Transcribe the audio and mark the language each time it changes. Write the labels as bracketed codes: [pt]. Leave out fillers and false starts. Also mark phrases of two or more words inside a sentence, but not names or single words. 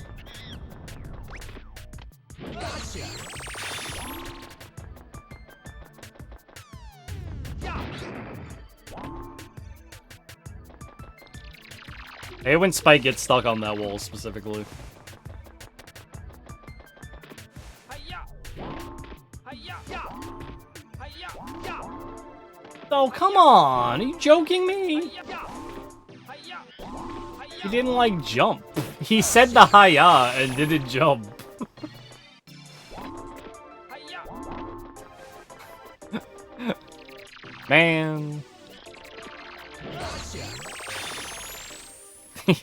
[en] I hate when Spike gets stuck on that wall specifically. Hiya! Hiya! Yeah! Hiya! Yeah! Oh, come on! Are you joking me? Hiya! Yeah! Hiya! He didn't, like, jump. He said the hi-ya and didn't jump. Hiya! Man. Yes.